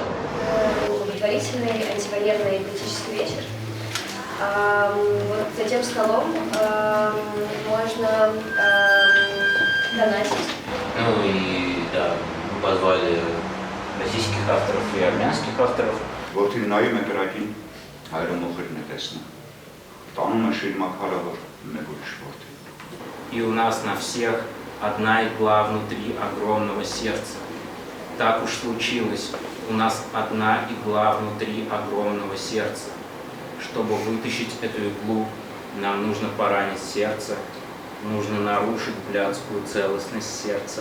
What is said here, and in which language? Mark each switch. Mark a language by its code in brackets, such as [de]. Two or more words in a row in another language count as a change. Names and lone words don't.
[ru] Благотворительный антивоенный политический вечер. Вот за тем столом можно донатить. Ну и да, мы позвали российских авторов и армянских авторов. [hy] Որդին նայում է կրակին, հայրը մոխրին է տեսնում։ Տանում է շիրմաքարը, որ մեկ ուրիշ որդի։ [ru] И у нас на всех одна игла внутри огромного сердца. Так уж случилось, у нас одна игла внутри огромного сердца. Чтобы вытащить эту иглу, нам нужно поранить сердце, нужно нарушить блядскую целостность сердца.